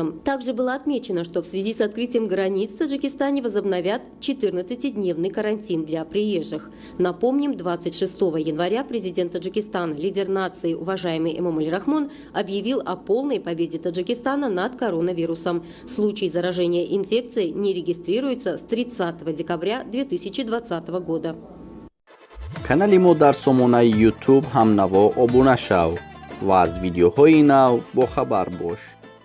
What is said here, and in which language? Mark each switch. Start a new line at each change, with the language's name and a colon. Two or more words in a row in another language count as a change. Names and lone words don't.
Russian: Также было отмечено, что в связи с открытием границ в Таджикистане возобновят 14-дневный карантин для приезжих. Напомним, 26 января президент Таджикистана, лидер нации, уважаемый Эмомали Рахмон, объявил о полной победе Таджикистана над коронавирусом. Случаи заражения инфекцией не регистрируются с 30 декабря 2020 года.
Tajik: Канали мо дар сомонаи YouTube ҳамнаво обуна шав ва аз видеоҳои нав бохабар бош.